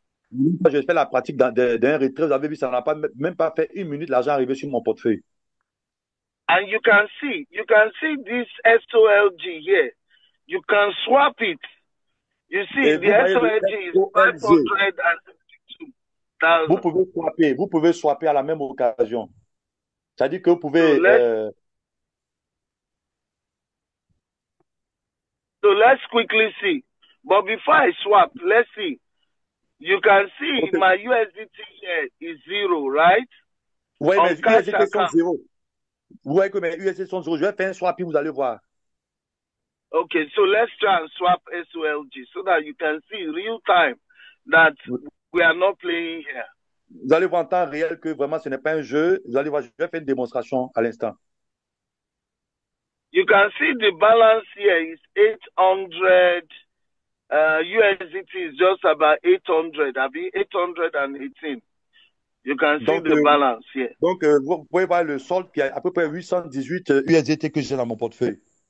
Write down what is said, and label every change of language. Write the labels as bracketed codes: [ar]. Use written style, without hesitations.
[fr] Je fais la pratique d'un retrait. Vous avez vu, ça n'a même pas fait 1 minute. L'argent est arrivé sur mon portefeuille. [en] And you can see this SOLG here. You can swap it. You see, the SOLG is 562,000. [fr] Vous pouvez swapper à la même occasion. C'est-à-dire que vous pouvez... [en] So let's quickly see. But before I swap, let's see. You can see my USDT here is 0, right? [fr] Oui, mes USDT sont 0. Vous voyez que mes USDT sont 0. Je vais faire un swap et vous allez voir. [en] Okay, so let's try and swap SOLG so that you can see real time that we are not playing here. [fr] Vous allez voir en temps réel que vraiment ce n'est pas un jeu. Vous allez voir, je vais faire une démonstration à l'instant. [en] You can see the balance here is 800. USDT is just about 800. I mean 818. You can see the balance here. [fr] Donc, vous pouvez voir le solde qui est à peu près 818 USDT que j'ai dans mon portefeuille.